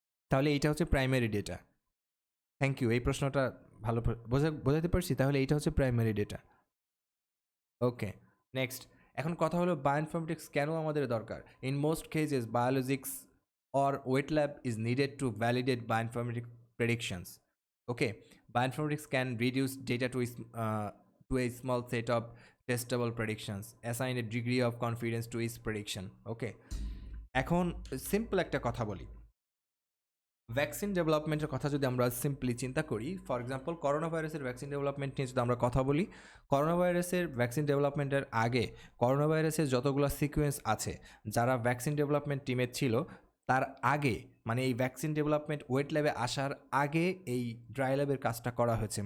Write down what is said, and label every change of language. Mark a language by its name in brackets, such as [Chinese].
[Bangla] তাহলে এইটা হচ্ছে প্রাইমারি ডেটা। [English] thank you, [Bangla] এই প্রশ্নটা ভালো বোঝাতে পারছি। তাহলে এইটা হচ্ছে প্রাইমারি ডেটা। ওকে, নেক্সট। এখন কথা হলো বায়োইনফরমেটিক্স কেন আমাদের দরকার। [English] In most cases biologics or wet lab is needed to validate bioinformatic predictions. Okay, bioinformatics can reduce data to a small set of testable predictions, assign a degree of confidence to each prediction. [Bangla] ওকে, এখন simple একটা কথা বলি। Vaccine ডেভেলপমেন্টের কথা যদি আমরা simply চিন্তা করি, [English] for example [Bangla] করোনা ভাইরাসের ভ্যাকসিন ডেভেলপমেন্ট নিয়ে যদি আমরা কথা বলি, করোনা ভাইরাসের ভ্যাকসিন ডেভেলপমেন্টের আগে করোনা ভাইরাসের যতগুলো সিকোয়েন্স আছে, যারা ভ্যাকসিন ডেভেলপমেন্ট টিমে ছিল তার আগে, মানে এই ভ্যাকসিন ডেভেলপমেন্ট ওয়েট ল্যাবে আসার আগে এই ড্রাই ল্যাবের কাজটা করা হয়েছে।